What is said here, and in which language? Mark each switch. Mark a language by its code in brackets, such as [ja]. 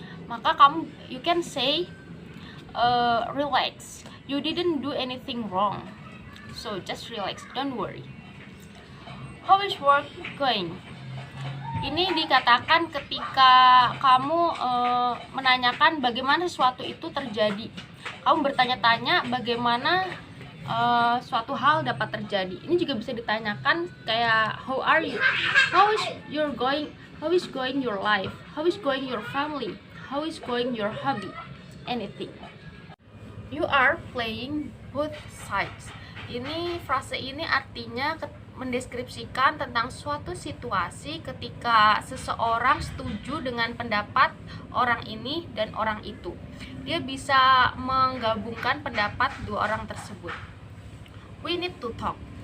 [en] Maka you can say relax, you didn't do anything wrong, so just relax, don't worry. How is work going? [id] Ini dikatakan ketika kamu menanyakan bagaimana sesuatu itu terjadi. Kamu bertanya-tanya bagaimana suatu hal dapat terjadi. Ini juga bisa ditanyakan kayak [en] how are you? How is going your life? How is going your family? How is going your hobby? Anything. You are playing both sides. [id] Frase ini artinya mendeskripsikan tentang suatu situasi ketika seseorang setuju dengan pendapat orang ini dan orang itu. Dia bisa menggabungkan pendapat dua orang tersebut. [en] We need to talk.